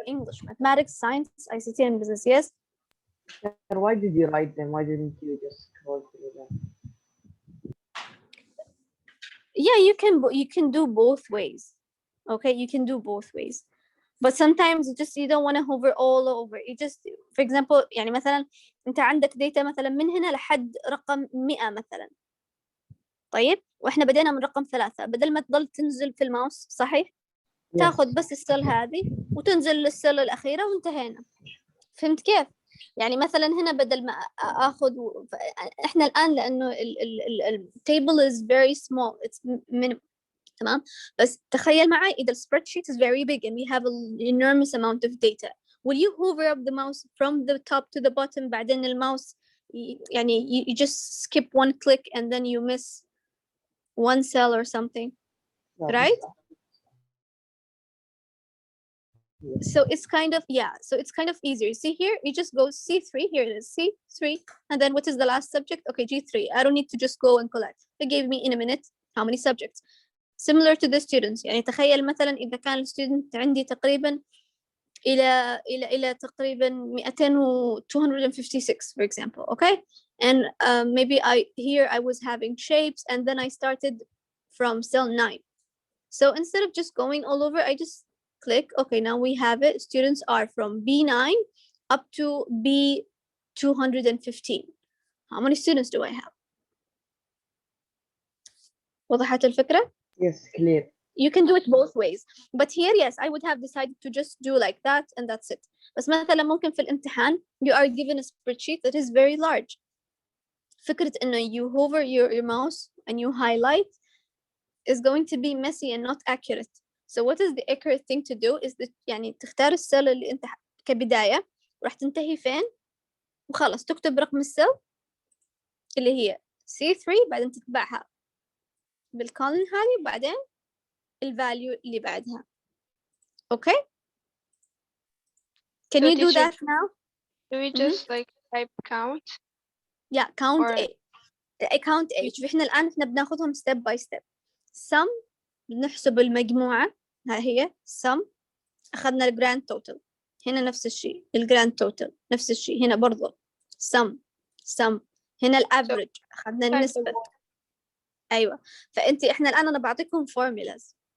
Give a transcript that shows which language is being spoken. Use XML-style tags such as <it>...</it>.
<en>English, mathematics, science, ICT, and business, yes? Why did you write them? Why didn't you just scroll through them? Yeah, you can do both ways. Okay, you can do both ways. But sometimes you don't want to hover all over. You just, for example,</en> <ar>يعني مثلا انت عندك data مثلا من هنا لحد رقم 100 مثلا. طيب واحنا بدينا من رقم 3، بدل ما تضل تنزل في الماوس صحيح، تاخذ بس السل هذه وتنزل للسل الأخيرة وانتهينا. فهمت كيف؟ يعني مثلا هنا بدل ما اخذ احنا الان لانه التيبل</ar> <en>is very small, it's minimum.</en> <ar>تمام، بس تخيل معي إذا</ar> <en>spreadsheet is very big and we have an enormous amount of data, will you hover up the mouse from the top to the bottom</en> <ar>بعدين الماوس يعني</ar> <en>you just skip one click and then you miss one cell or something, right? So it's kind of, yeah, so it's kind of easier. See here, you just go C3, here it is, C3, and then what is the last subject? Okay, G3. I don't need to just go and collect. It gave me in a minute how many subjects. Similar to the students.</en> <ar>يعني تخيل مثلا إذا كان الستودنت عندي تقريبا إلى تقريبا 256</ar> <en>for example, okay? And maybe I was having shapes and then I started from cell 9. So instead of just going all over, I just click, okay, now we have it. Students are from B9 up to B215. How many students do I have?</en> <ar>وضحت الفكرة?</ar> <en>Yes, clear. You can do it both ways. But here, yes, I would have decided to just do like that and that's it.</en> <ar>بس مثلا ممكن في الامتحان</ar> <en>you are given a spreadsheet that is very large.</en> <ar>فكرة إنه</ar> <en>you hover your mouse and you highlight is going to be messy and not accurate. So what is the accurate thing to do is that</en> <ar>يعني تختار السيل اللي أنت كبداية وراح تنتهي فين وخلاص تكتب رقم السيل اللي هي C3 بعدين تتبعها بالكولن هذه وبعدين الفاليو اللي بعدها.</ar> <en>Okay? Can So you do teacher, that now? do we just like type count? Yeah, count Or- A. Count A.</en> <ar>شوف احنا الآن احنا بناخذهم</ar> <en>step by step.</en> <ar>Sum بنحسب المجموعة، ها هي sum. أخذنا الجراند توتال، هنا نفس الشيء الجراند توتال نفس الشيء، هنا برضو sum. هنا الافريج أخذنا النسبة. أيوة، فأنت احنا الآن أنا بعطيكم formulas.</ar>